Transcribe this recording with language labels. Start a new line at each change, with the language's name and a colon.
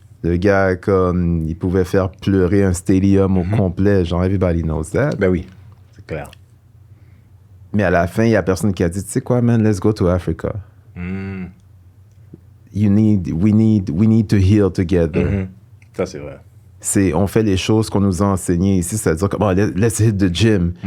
French: Le gars, comme, il pouvait faire pleurer un stadium au complet. Genre,
English: everybody knows that.
French: Ben oui, c'est clair. Mais à la fin, il y a personne qui a dit, tu sais quoi,
English: man, let's go to Africa. Mm. We need to heal together.
French: Mhm. Ça, c'est vrai. On fait les choses qu'on nous a enseignées ici, c'est-à-dire comme,
English: let's hit the gym.